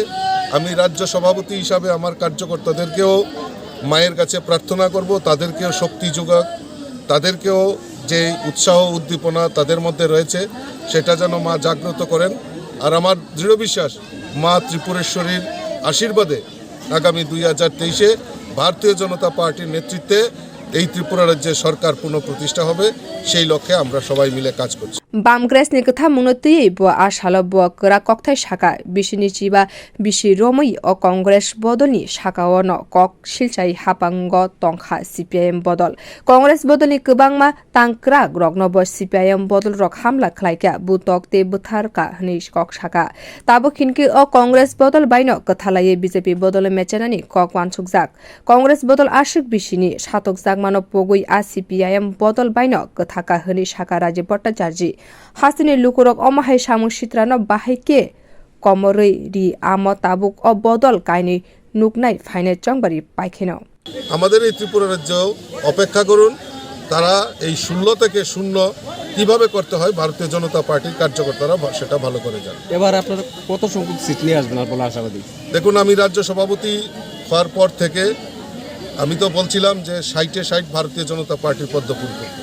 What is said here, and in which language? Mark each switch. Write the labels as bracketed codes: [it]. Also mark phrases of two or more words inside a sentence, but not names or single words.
[bn] আমি রাজ্য সভাপতি হিসাবে আমার কার্যকর্তাদেরকেও মায়ের কাছে প্রার্থনা করব, তাদেরকেও শক্তি যোগাক, তাদেরকেও যে উৎসাহ উদ্দীপনা তাদের মধ্যে রয়েছে সেটা যেন মা জাগ্রত করেন। আর আমার দৃঢ় বিশ্বাস মা ত্রিপুরেশ্বরীর আশীর্বাদে আগামী 2023-এ ভারতীয় জনতা পার্টির নেতৃত্বে এই ত্রিপুরা রাজ্যের সরকার পুনঃপ্রতিষ্ঠা হবে, সেই লক্ষ্যে আমরা সবাই মিলে কাজ করছি। [trp] bamgress ni kथा munoti bo asalo bo kwrak kokthai shaka bisini chiba bisi romoi o congress bodolni shaka ono kok silchai hapango tongkha CPIM bodol congress bodolni kwbangma tangkrak rokno bo CPIM bodol rok hamla khlaika butok te butharka hni kok shaka tabo khinki o congress bodol baino kthalaye BJP bodol mechanani kok wansukjak congress bodol ashik bisini satokjak mano pogoi a CPIM bodol baino kthaka hni shaka Rajib Bhatacharjee Hasini lukurok omahai samung sitrano bahaike komoroi ri amo tabuk o bodol kaini nuknai faine chongbari paikeno [bn] আমাদের এই ত্রিপুরা রাজ্য অপেক্ষা করুন, তারা এই 0 থেকে 0 কিভাবে করতে হয় ভারতীয় জনতা পার্টির কার্যকর্তারা সেটা ভালো করে জানেন। এবার আপনারা কত সংখ্যক সিট নিয়ে আসবেন বলে আশাবাদী? দেখুন, আমি রাজ্য সভাপতি হওয়ার পর থেকে আমি তো বলছিলাম যে 60-60 ভারতীয় জনতা পার্টির পদ্মফুল করবে।